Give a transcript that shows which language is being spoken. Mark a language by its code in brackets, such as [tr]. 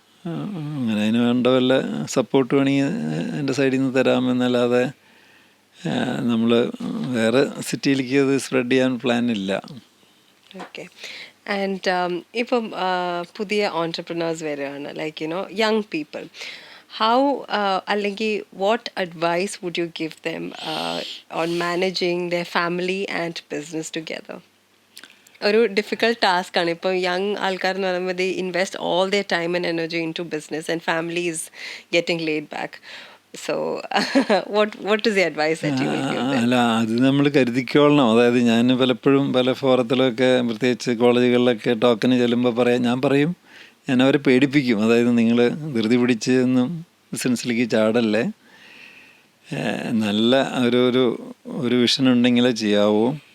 [ml] അങ്ങനെ അതിന് വേണ്ട വല്ല സപ്പോർട്ട് വേണമെങ്കിൽ എൻ്റെ സൈഡിൽ നിന്ന് തരാമെന്നല്ലാതെ നമ്മൾ വേറെ സിറ്റിയിലേക്ക് അത് സ്പ്രെഡ് ചെയ്യാൻ പ്ലാൻ ഇല്ല. ഓക്കെ. ആൻഡ് ഇപ്പം പുതിയ ഓൺടർപ്രണേഴ്സ് വരികയാണ്, ലൈക്ക് യങ് പീപ്പിൾ. [en] How [ml] അല്ലെങ്കിൽ [en] what advice would you give them on managing their family and business together? [ml] ഒരു ഡിഫിക്കൽട്ട് ടാസ്ക് ആണ്. ഇപ്പോൾ യങ് ആൾക്കാർ എന്ന് പറയുമ്പോൾ [en] they invest all their time and energy into business and family is getting laid back. So what is the advice that you will give them? [ml] അല്ല, അത് നമ്മൾ കരുതിക്കോളണം. അതായത് ഞാൻ പലപ്പോഴും പല ഫോറത്തിലൊക്കെ പ്രത്യേകിച്ച് കോളേജുകളിലൊക്കെ ടോക്കന് ചെല്ലുമ്പോൾ ഞാൻ പറയും, ഞാൻ അവരെ പേടിപ്പിക്കും. അതായത് നിങ്ങൾ ധൃതി പിടിച്ച് ഒന്നും ബിസിനസ്സിലേക്ക് ചാടല്ലേ, നല്ല ഒരു വിഷൻ ഉണ്ടെങ്കിലേ ചെയ്യാവൂ.